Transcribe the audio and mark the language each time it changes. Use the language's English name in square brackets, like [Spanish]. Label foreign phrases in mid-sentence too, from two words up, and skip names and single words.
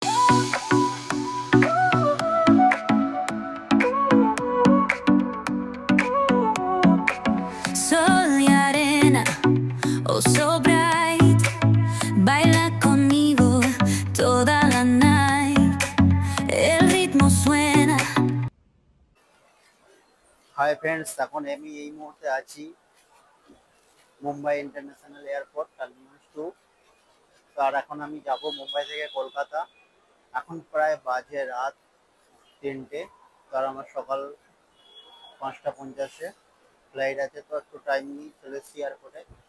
[Spanish] Sol y arena, [English] oh so bright, [Spanish] baila conmigo toda la night. El ritmo suena. [English] hi friends, [Bangla] এখন আমি এই মুহূর্তে আছি মুম্বাই ইন্টারন্যাশনাল এয়ারপোর্ট টার্মিনাল 2। আর এখন আমি যাব মুম্বাই থেকে কলকাতা। এখন প্রায় বাজে রাত 3টে। আর আমার সকাল 5:50 ফ্লাইট আছে, তো একটু টাইম নিয়ে চলে এসেছি এয়ারপোর্টে।